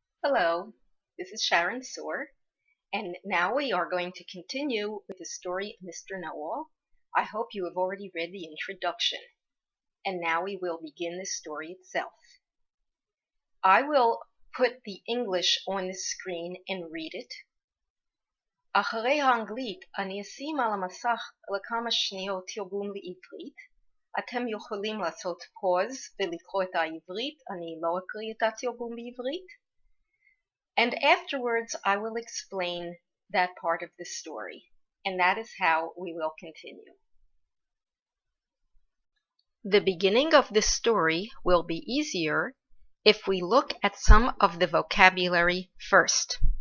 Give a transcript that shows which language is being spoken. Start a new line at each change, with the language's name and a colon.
English: Hello, this is Sharon Soar, and now we are going to continue with the story of Mr. Know-All. I hope you have already read the introduction, and now we will begin the story itself. I will put the English on the screen and read it.
Hebrew: אחרי האנגלית אני אשים על המסך לכמה שניות תרגום לעברית. אתם יכולים לעשות פוז ולקרוא את העברית, אני לא אקריא את התרגום בעברית.
English: And afterwards, I will explain that part of the story, and that is how we will continue. The beginning of the story will be easier if we look at some of the vocabulary first.